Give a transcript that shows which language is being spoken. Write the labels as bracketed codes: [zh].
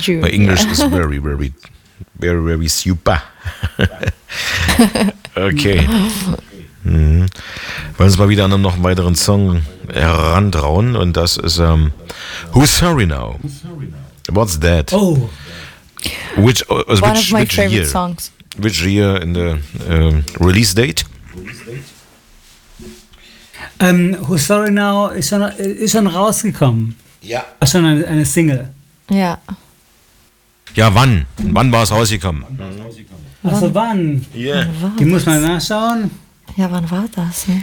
[en] My English is very, very, very, very super. Okay. [de] Wollen wir uns mal wieder an einen noch weiteren Song herantrauen und das ist Who's Sorry Now? [en] What's That? Oh. One of my favorite songs. Which year in the release date? [de] Who's Sorry Now ist schon rausgekommen. Ja. Ist schon eine Single. Ja. Ja, wann? Wann war es rausgekommen? Wann? [en] Yeah. [de] Die muss man nachschauen. Ja, wann war das?